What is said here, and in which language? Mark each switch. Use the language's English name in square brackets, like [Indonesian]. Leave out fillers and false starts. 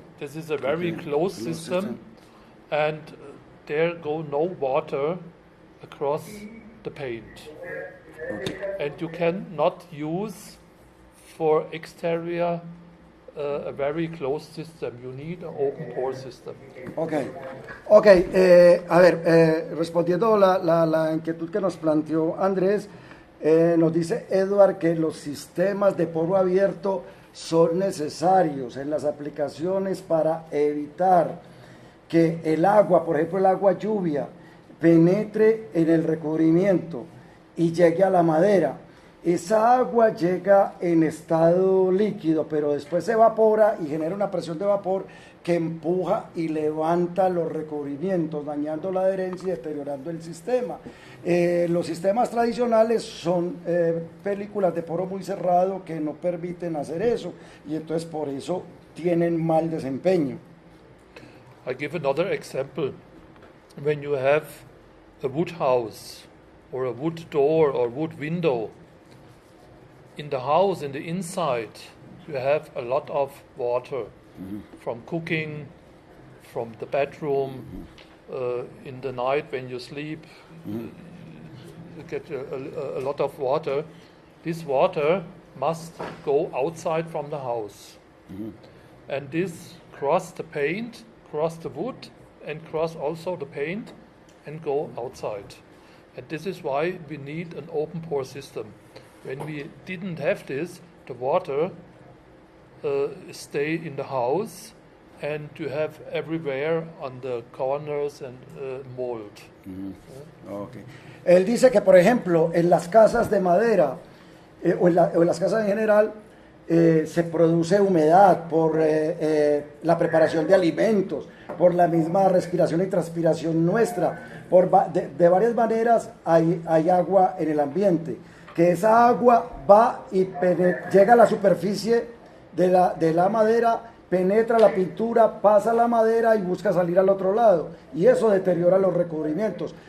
[English] This is a very closed system, and there go no water across the paint. Okay. And you cannot use for exterior a very closed system. You need an open pore system. [Spanish] A ver, respondiendo la inquietud que nos planteó Andrés, nos dice Edward que los sistemas de poro abierto son necesarios en las aplicaciones para evitar que el agua, por ejemplo el agua lluvia, penetre en el recubrimiento y llegue a la madera. Esa agua llega en estado líquido, pero después se evapora y genera una presión de vapor que empuja y levanta los recubrimientos, dañando la adherencia y deteriorando el sistema. Los sistemas tradicionales son películas de poro muy cerrado que no permiten hacer eso, y entonces por eso tienen mal desempeño. [English] I give another example. When you have a wood house or a wood door or wood window, in the house, in the inside, you have a lot of water from cooking, from the bedroom, in the night when you sleep, you get a lot of water. This water must go outside from the house. And this cross the paint, cross the wood, and cross also the paint and go outside. And this is why we need an open pore system. When we didn't have this, the water stay in the house, and you have everywhere on the corners and mold. Okay. [Spanish] Él dice que, por ejemplo, en las casas de madera o en las casas en general se produce humedad por la preparación de alimentos, por la misma respiración y transpiración nuestra, de varias maneras hay agua en el ambiente, que esa agua va y llega a la superficie de la madera, penetra la pintura, pasa la madera y busca salir al otro lado, y eso deteriora los recubrimientos.